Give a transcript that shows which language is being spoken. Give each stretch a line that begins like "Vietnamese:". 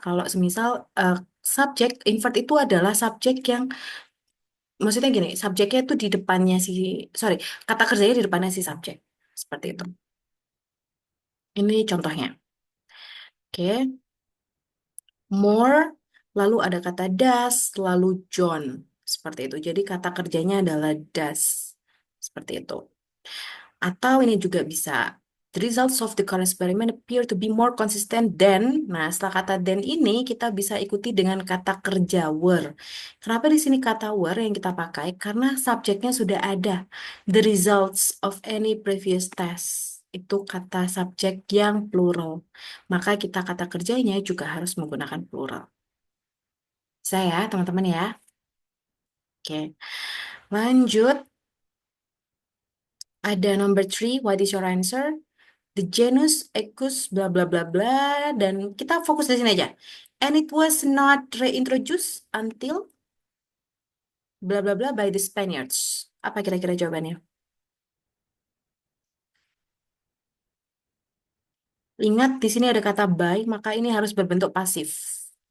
Indonesian: Kalau semisal subjek invert itu adalah subjek yang maksudnya gini, subjeknya itu di depannya sorry, kata kerjanya di depannya si subjek. Seperti itu. Ini contohnya. Oke. More, lalu ada kata does, lalu John. Seperti itu. Jadi kata kerjanya adalah does. Seperti itu. Atau ini juga bisa.
English: The results of the current experiment appear to be more consistent than.
Indonesian: Nah, setelah kata than ini kita bisa ikuti dengan kata kerja were. Kenapa di sini kata were yang kita pakai? Karena subjeknya sudah ada.
English: The results of any previous test.
Indonesian: Itu kata subjek yang plural. Maka kita kata kerjanya juga harus menggunakan plural. Saya, teman-teman ya. Oke. Lanjut. Ada
English: number three. What is your answer? The genus Equus bla bla bla bla
Indonesian: dan kita fokus di sini aja.
English: And it was not reintroduced until bla bla bla by the Spaniards.
Indonesian: Apa kira-kira jawabannya? Ingat di sini ada kata by, maka ini harus berbentuk pasif.